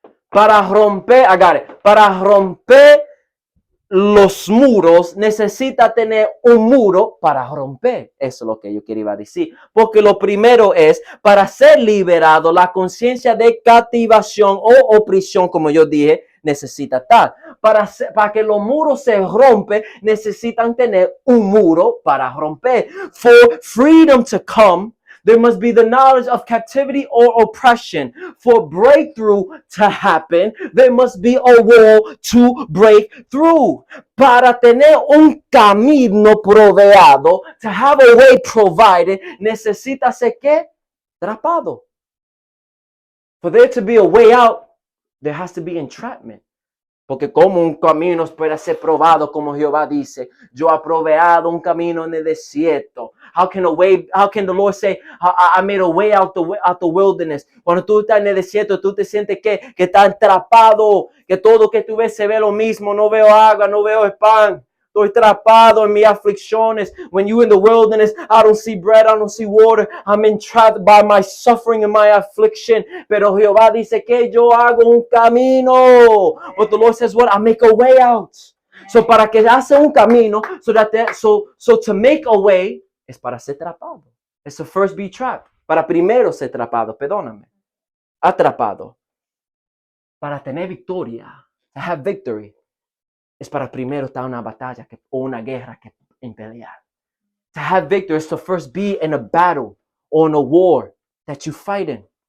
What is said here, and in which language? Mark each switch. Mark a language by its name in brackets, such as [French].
[Spanish] Para romper, para romper los muros, necesita tener un muro para romper. Eso es lo que yo quería decir. Porque lo primero es, para ser liberado, la conciencia de captivación o opresión, como yo dije, necesita estar. Para que los muros se rompen, necesitan tener un muro para romper. [English] For freedom to come, there must be the knowledge of captivity or oppression. For breakthrough to happen, there must be a wall to break through. [Spanish] Para tener un camino proveado, [English] to have a way provided, [Spanish] necesita ser ¿qué? Atrapado. [English] For there to be a way out, there has to be entrapment. [Spanish] Porque como un camino puede ser probado, como Jehová dice, yo he proveado un camino en el desierto. [English] How can the Lord say, I made a way out the wilderness? [Spanish] Cuando tú estás en el desierto, tú te sientes que estás atrapado, que todo que tú ves se ve lo mismo, no veo agua, no veo el pan. Estoy atrapado en mis aflicciones. [English] When you're in the wilderness, I don't see bread, I don't see water. I'm entrapped by my suffering and my affliction. [Spanish] Pero Jehová dice que yo hago un camino. [English] But the Lord says, what? I make a way out. So [Spanish] para que hace un camino, [English] so to make a way, [Spanish] es para ser atrapado. [English] It's to first be trapped. [Spanish] Para primero ser atrapado, perdóname. Atrapado. para tener victoria, [English] to have victory, [Spanish] es para primero estar en una batalla o una guerra que en pelear. [English] To have victory is to first be in a battle or in a war that you fight in.